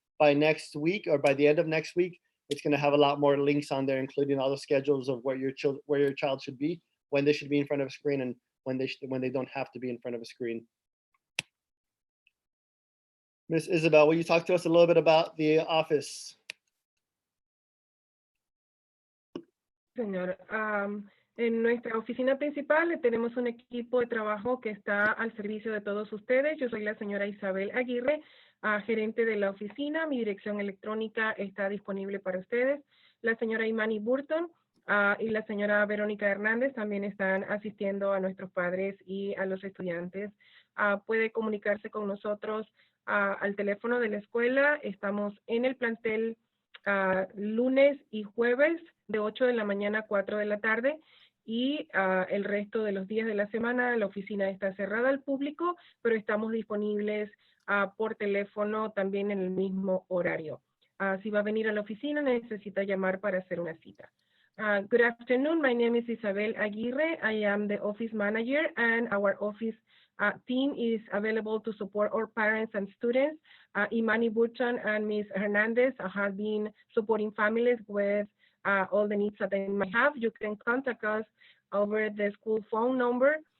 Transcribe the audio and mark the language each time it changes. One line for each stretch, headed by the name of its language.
English: By next week or by the end of next week, it's going to have a lot more links on there, including all the schedules of where your child should be, when they should be in front of a screen, and when they don't have to be in front of a screen. Miss Isabel, will you talk to us a little bit about the office?
Spanish: Señor, en nuestra oficina principal tenemos un equipo de trabajo que está al servicio de todos ustedes. Yo soy la señora Isabel Aguirre, gerente de la oficina. Mi dirección electrónica está disponible para ustedes. La señora Imani Burton y la señora Verónica Hernández también están asistiendo a nuestros padres y a los estudiantes. Puede comunicarse con nosotros al teléfono de la escuela. Estamos en el plantel lunes y jueves de 8 de la mañana a 4 de la tarde, y el resto de los días de la semana la oficina está cerrada al público, pero estamos disponibles por teléfono también en el mismo horario. Si va a venir a la oficina, necesita llamar para hacer una cita.
English: Good afternoon, my name is Isabel Aguirre. I am the office manager, and our office team is available to support our parents and students. Imani Burton and Ms. Hernandez have been supporting families with all the needs that they might have. You can contact us over the school phone number.